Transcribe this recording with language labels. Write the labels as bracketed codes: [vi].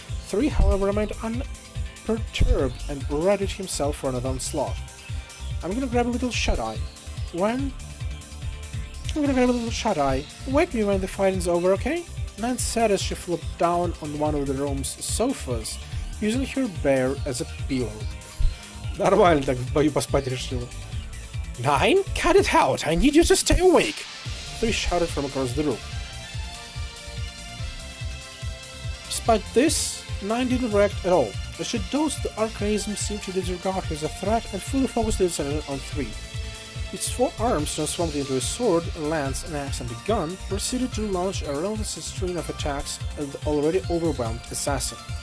[en] 3, however, remained unperturbed and readied himself for another onslaught. I'm gonna grab a little shut-eye. Wake me when the fighting's over, okay? Nan said as she flopped down on one of the room's sofas, using her bear as a pillow. [ru] Нормально так в бою поспать решила. [en] 9, cut it out! I need you to stay awake! 3 shouted from across the room. Despite this, 9 didn't react at all. As she dozed, the archaism seemed to disregard her as a threat and fully focused its attention on 3. Its 4 arms, transformed into a sword, lance, an axe, and a gun, proceeded to launch a relentless string of attacks at the already overwhelmed assassin.